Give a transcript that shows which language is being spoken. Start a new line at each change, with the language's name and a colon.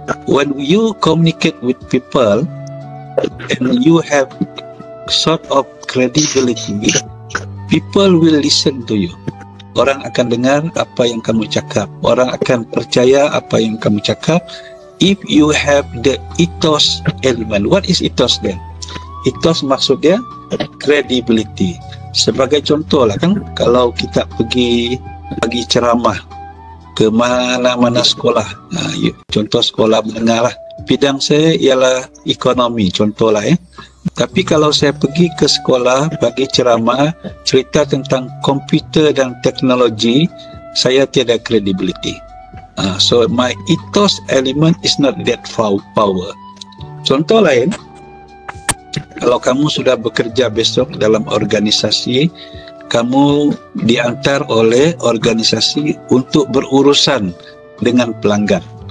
English: When you communicate with people and you have sort of credibility, people will listen to you.
Malay: Orang akan dengar apa yang kamu cakap. Orang akan percaya apa yang kamu cakap
English: if you have the ethos element. What is ethos then?
Malay: Ethos maksudnya credibility. Sebagai contoh lah kan, kalau kita pergi bagi ceramah ke mana-mana sekolah, contoh sekolah menengah lah, bidang saya ialah ekonomi contohlah ya. Tapi kalau saya pergi ke sekolah bagi ceramah cerita tentang komputer dan teknologi, saya tiada credibility.
English: So my ethos element is not that power.
Malay: Contoh lain, kalau kamu sudah bekerja besok dalam organisasi, kamu diantar oleh organisasi untuk berurusan dengan pelanggan.